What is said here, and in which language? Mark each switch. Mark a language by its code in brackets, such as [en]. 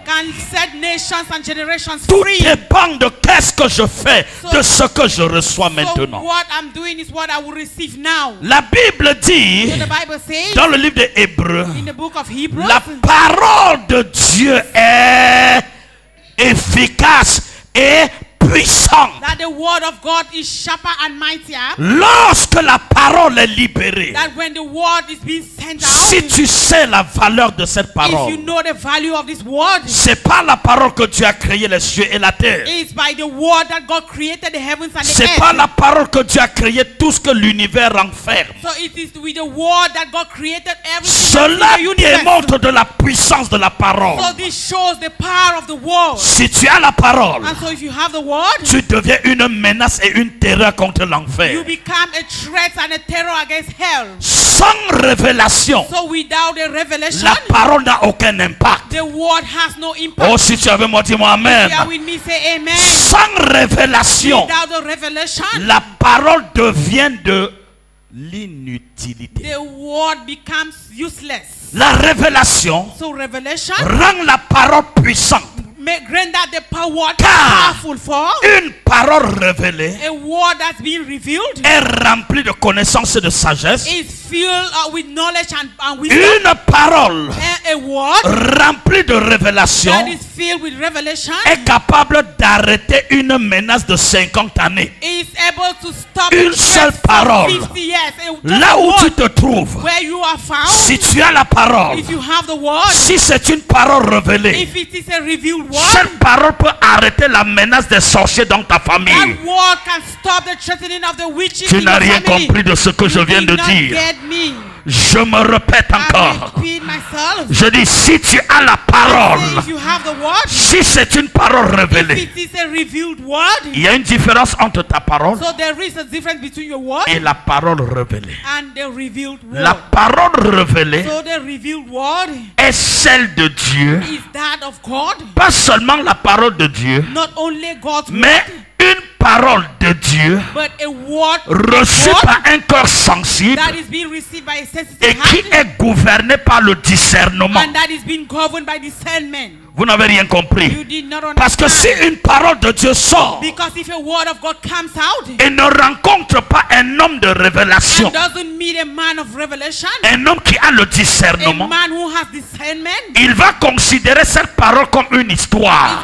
[en] can set nations and generations [fr] Tout [en] free. [fr] dépend de qu'est-ce que je fais, de ce que je reçois [en] So [fr] maintenant. [en] what I'm doing is what I will receive now. [fr] La Bible dit, [en] So the Bible says [fr] dans le livre des Hébreux, [en] in the book of Hebrews, [fr] la parole de Dieu est efficace et puissante. [en] that the word of God is sharper and mightier. [fr] Lorsque la parole est libérée, [en] That when the word is being sent out, [fr] si tu sais la valeur de cette [en] if [fr] parole, [en] you know the value of this word, [fr] c'est pas la parole que Dieu a créé les cieux et la terre. [en] it's by the word that God created the heavens and the [fr] C'est pas [en] earth. [fr] la parole que Dieu a créé tout ce que l'univers renferme. [en] So it is with the word that God created everything [fr] Cela [en] in the universe. [fr] démontre de la puissance de la parole. [en] So this shows the power of the word. [fr] Si tu as la parole, [en] And so if you have the word, [fr] tu deviens une menace et une terreur contre [en] you [fr] l'enfer. [en] become a threat and a terror against hell. [fr] Sans révélation, [en] So without a revelation, [fr] la parole n'a aucun impact. [en] the word has no impact. [fr] Oh, si tu es avec moi, dis-moi Amen. [en] If you are with me, say amen. [fr] Sans révélation, [en] Without the revelation, [fr] la parole devient de l'inutilité. [en] the word becomes useless. [fr] La révélation [en] So revelation [fr] rend la parole puissante. [en] may render the power [fr] Car [en] powerful for [fr] une parole révélée [en] a word that's been revealed [fr] est remplie de connaissances et de sagesse. [en] is filled with knowledge and wisdom. [fr] Une parole [en] A word [fr] remplie de révélation [en] that is filled with revelation [fr] est capable d'arrêter une menace de 50 années. [en] is able to stop [fr] Une [en] the [fr] seule [en] threat [fr] parole. [en] for 50 years. Just [fr] Là [en] a [fr] où tu [en] word [fr] te trouves, [en] where you are found, [fr] si tu as la parole, [en] if you have the word, [fr] si c'est une parole révélée, [en] if it is a revealed [fr] cette [en] word, [fr] parole peut arrêter la menace des sorciers dans ta famille. [en] that word can stop the threatening of the witches [fr] Tu [en] in [fr] n'as [en] your [fr] rien [en] family. [fr] compris de ce que je [en] You [fr] viens [en] did [fr] de [en] not [fr] dire. [en] get me. [fr] Je me répète [en] I [fr] encore. [en] repeat myself. [fr] Je dis, si tu as la [en] Say, [fr] parole, [en] if you have the word, [fr] si c'est une parole [en] if [fr] révélée, [en] it is a revealed word, [fr] il y a une différence entre ta parole [en] so there is a difference between your word [fr] et la parole révélée. [en] and the revealed word. [fr] La parole révélée [en] So the revealed word [fr] est celle de Dieu, [en] is that of God, [fr] pas seulement la parole de Dieu, [en] not only God's [fr] mais [en] word, [fr] une parole de Dieu [en] but a word [fr] reçue [en] of God [fr] par un cœur sensible [en] that is being received by a [fr] et [en] sensitive [fr] qui [en] heart [fr] est gouverné par le discernement. [en] and that is being governed by discernment. [fr] Vous n'avez rien compris. [en] You did not understand. [fr] Parce que si une parole de Dieu sort [en] Because if a word of God comes out [fr] et ne rencontre pas un homme de révélation, [en] and doesn't meet a man of revelation, [fr] un homme qui a le [en] a [fr] discernement, [en] man who has discernment, [fr] il va considérer cette parole comme une histoire.